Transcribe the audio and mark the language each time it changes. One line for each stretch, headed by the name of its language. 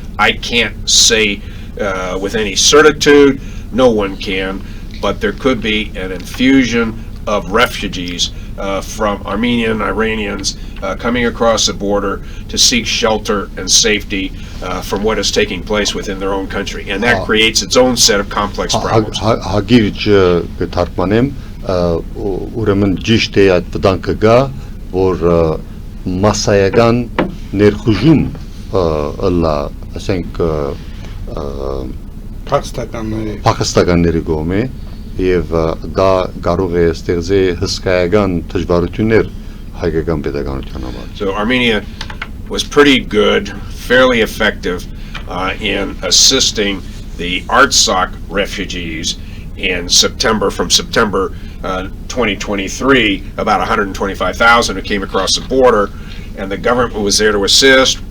English: I can't say with any certitude, no one can, but there could be an infusion of refugees from Armenian Iranians coming across the border to seek shelter and safety from what is taking place within their own country. And that creates its own set of complex problems.
Armenian: Հագիրճ կթարգմանեմ, ուրեմն ճիշտ է այդ վտանգը գա, որ մասսայական ներխուժում ըլլա, ասենք փախստականների կողմէ եւ դա կարող է ստեղծել հսկայական դժվարություններ հայկական պետականության համար.
English: So Armenia was pretty good, fairly effective in assisting the Artsakh refugees in September, from September 2023, about 125,000 who came across the border, and the government was there to assist.